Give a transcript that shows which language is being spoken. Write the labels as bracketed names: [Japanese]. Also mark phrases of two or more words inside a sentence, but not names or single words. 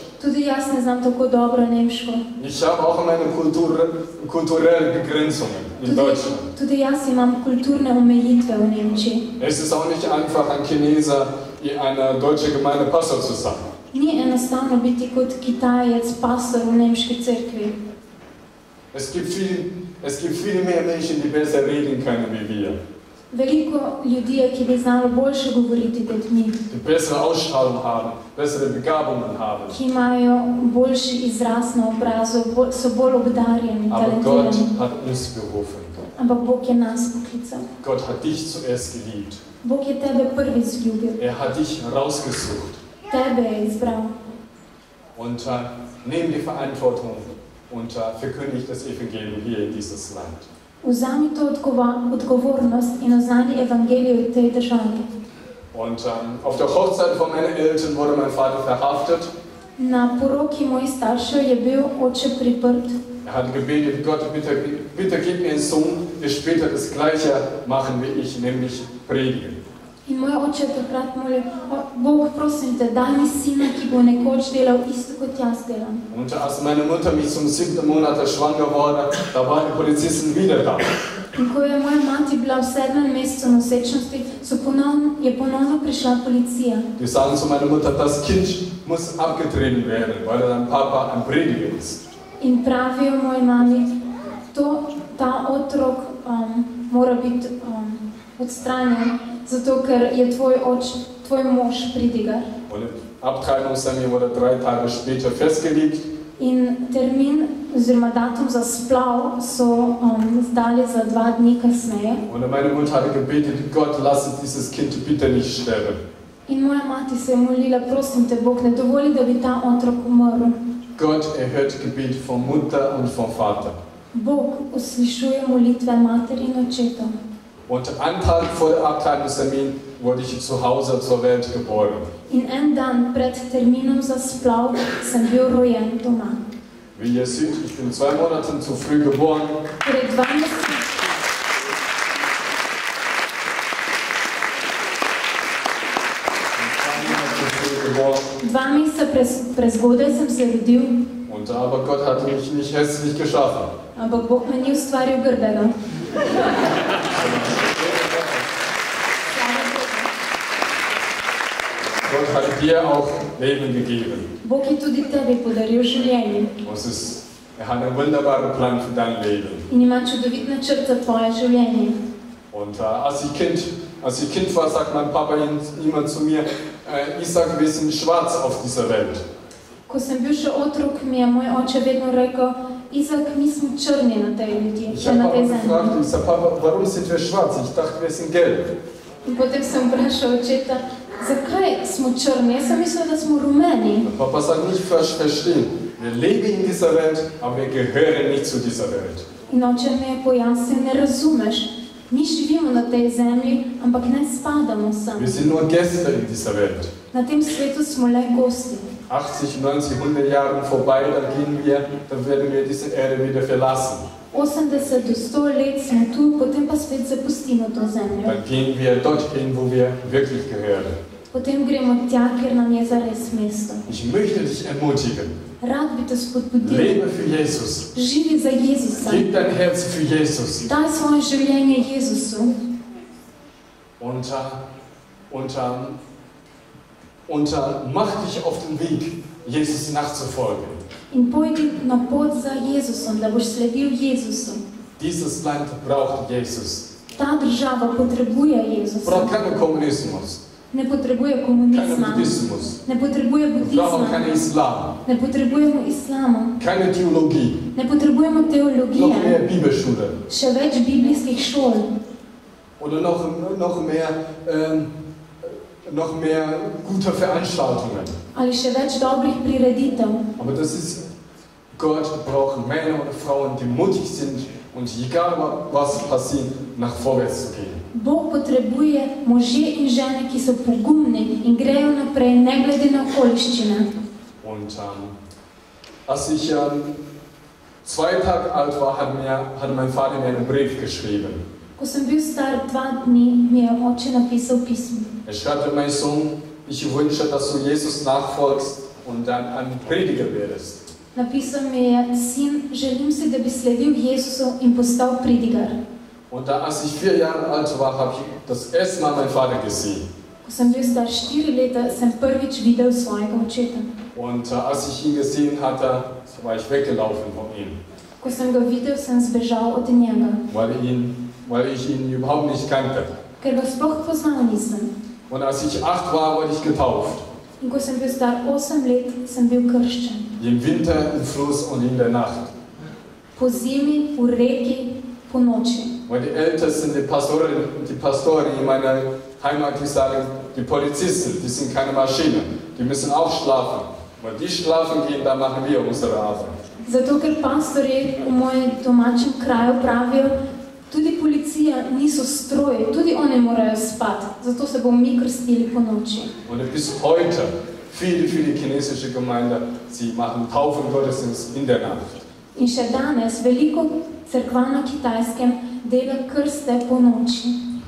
[Slovenian] Tudi jaz ne znam tako dobro nemško. [German] Ich habe auch meine kulturelle Begrenzungen in Deutschland. [Slovenian] Tudi jaz imam kulturne omejitve v Nemčiji. [German] Es ist auch nicht einfach, ein Chineser in einer deutschen Gemeinde Pastor zu sein. [Slovenian] Ni enostavno biti kot Kitajec, pastor v nemški cerkvi. [German] Es gibt viele mehr Menschen, die besser reden können wie wir. [Slovenian] Veliko ljudi je, ki bi znalo boljše govoriti kot mi. [German] Die bessere Ausstrahlung haben, bessere Begabungen haben. [Slovenian] Ki imajo boljši izraz na obrazu, so bolj obdarjeni, [German] Aber Gott [Slovenian] talentirani. [German] hat uns berufen. [Slovenian] Ampak Bog je nas poklical. [German] Gott hat dich zuerst geliebt. [Slovenian] Bog je tebe prvi zljubil. [German] Er hat dich rausgesucht. [Slovenian] Tebe je izbral. [German] Und nimm die Verantwortung und verkündige das Evangelium hier in dieses Land. [Slovenian] Vzami to odgovornost in oznani evangelijo v tej državi. [German] Und auf der Hochzeit von meinen Eltern wurde mein Vater verhaftet. [Slovenian] Na poroki mojih staršev je bil oče priprt. [German] Er hat gebetet, Gott, bitte gib mir einen Sohn, der später das Gleiche machen wie ich, nämlich predigen. [Slovenian] In moj oče je takrat molil, Bog, prosim te, daj mi sina, ki bo nekoč delal isto kot jaz delam. [German] Und als meine Mutter mich zum 7. Monat schwanger wurde, da waren die Polizisten wieder da. [Slovenian] In ko je moja mati bila v 7. mesecu nosečnosti, je ponovno prišla policija. [German] Die sagen zu meiner Mutter, das Kind muss abgetreten werden, weil dein Papa ein Prediger ist. [Slovenian] In pravijo moji mami, to ta otrok mora biti odstranjen, zato ker je tvoj mož pridigar. [German] Und im Abtreibungstermin wurde 3 Tage später festgelegt. [Slovenian] In termin oziroma datum za splav so zdali za 2 dni kasneje. [German] Und meine Mutter hatte gebetet, Gott, lasse dieses Kind bitte nicht sterben. [Slovenian] In moja mati se je molila, prosim te, Bog, ne dovoli, da bi ta otrok umrl. [German] Gott erhört Gebet von Mutter und vom Vater. [Slovenian] Bog uslišuje molitve mater in očetov. [German] Und einen Tag vor dem Abtreibungstermin wurde ich zu Hause zur Welt geboren. [Slovenian] In en dan pred terminom za splav sem bil rojen doma. [German] Wie ihr seht, ich bin 2 Monate zu früh geboren. [Slovenian] Torej 2 meseca. 2 meseca prezgodaj sem se rodil. [German] Und aber Gott hat mich nicht hässlich geschaffen. [Slovenian] Ampak Bog me ni ustvaril grdega. [German] Gott hat dir auch Leben gegeben. [Slovenian] Bog je tudi tebi podaril življenje. [German] Er hat einen wunderbaren Plan für dein Leben. [Slovenian] In ima čudovit načrt za tvoje življenje. [German] Und als ich Kind war, sagt mein Papa immer zu mir, Isaac, wir sind schwarz auf dieser Welt. [Slovenian] Ko sem bil še otrok, mi je moj oče vedno rekel, Izak, mi smo črni na tej ljudi, [German] Ich [Slovenian] na [German] habe [Slovenian] tej [German] Papa gefragt, [Slovenian] zemlji. [German] ich sage, Papa, warum sind wir schwarz? Ich dachte, wir sind gelb. [Slovenian] In potem sem vprašal očeta, zakaj smo črni? Jaz sem mislil, da smo rumeni. [German] Und Papa sagt, nicht falsch verstehen. Wir leben in dieser Welt, aber wir gehören nicht zu dieser Welt. [Slovenian] In oče mi je pojasnil, ne razumeš, mi živimo na tej zemlji, ampak ne spadamo sem. [German] Wir sind nur Gäste in dieser Welt. [Slovenian] Na tem svetu smo le gosti. [German] 80, 90, 100 Jahre vorbei, dann werden wir diese Erde wieder verlassen. [Slovenian] 80 do 100 let smo tu, potem pa spet zapustimo to zemljo. [German] Dann gehen wir dorthin, wo wir wirklich gehören. [Slovenian] Potem gremo tja, kjer nam je zares mesto. [German] Ich möchte dich ermutigen. [Slovenian] Rad bi te spodbudil. [German] Lebe für Jesus. [Slovenian] Živi za Jezusa. [German] Gib dein Herz für Jesus. [Slovenian] Daj svoje življenje Jezusu. [German] Und mach dich auf den Weg, Jesus nachzufolgen. [Slovenian] In pojdi na pot za Jezusom, da boš sledil Jezusu. [German] Dieses Land braucht Jesus. [Slovenian] Ta država potrebuje Jezusa. [German] Braucht keinen Kommunismus, [Slovenian] Ne potrebuje [German] keinen [Slovenian] komunizma. [German] Buddhismus, [Slovenian] Ne potrebuje [German] brauchen [Slovenian] budizma. [German] keinen Islam, [Slovenian] Ne potrebujemo islama. [German] keine Theologie, [Slovenian] Ne potrebujemo [German] noch mehr [Slovenian] teologije. [German] Bibelschule [Slovenian] Še več biblijskih šol. [German] oder noch mehr gute Veranstaltungen. [Slovenian] Ali še več dobrih prireditev. [German] Aber Gott braucht Männer und Frauen, die mutig sind und egal was passiert, nach vorwärts zu gehen. [Slovenian] Bog potrebuje može in žene, ki so pogumni in grejo naprej, ne glede na okoliščine. [German] Und als ich 2 Tage alt war, hat mein Vater mir einen Brief geschrieben. [Slovenian] Ko sem bil star 2 dni, mi je oče napisal pismo. [German] Er schreibt, mein Sohn, ich wünsche, dass du Jesus nachfolgst und dann ein Prediger werdest. [Slovenian] Napisal mi je, sin, želim si, da bi sledil Jezusu in postal pridigar. [German] Und als ich 4 Jahre alt war, habe ich das erste Mal meinen Vater gesehen. [Slovenian] Ko sem bil star 4 leta, sem prvič videl svojega očeta. [German] Und als ich ihn gesehen hatte, war ich weggelaufen von ihm, [Slovenian] Ko sem ga videl, sem zbežal od njega, [German] weil ich ihn überhaupt nicht kannte. [Slovenian] ker ga sploh poznal nisem. [German] Und als ich 8 war, wurde ich getauft. [Slovenian] In ko sem bil star 8 let, sem bil krščen. [German] Im Winter, im Fluss und in der Nacht. [Slovenian] Po zimi, v reki, po noči. [German] Weil die Ältesten, die Pastoren in meiner Heimat, die sagen, die Polizisten, die sind keine Maschinen, die müssen auch schlafen. Wenn die schlafen gehen, dann machen wir unsere Arbeit. [Slovenian] Zato, ker pastorji v mojem domačem kraju pravijo, tudi policija niso stroji, tudi oni morajo spati, zato se bomo mi krstili po noči. [German] Und bis heute, viele chinesische Gemeinden, sie machen Taufengottesdienst in der Nacht. [Slovenian] In še danes veliko cerkva na Kitajskem dela krste po noči.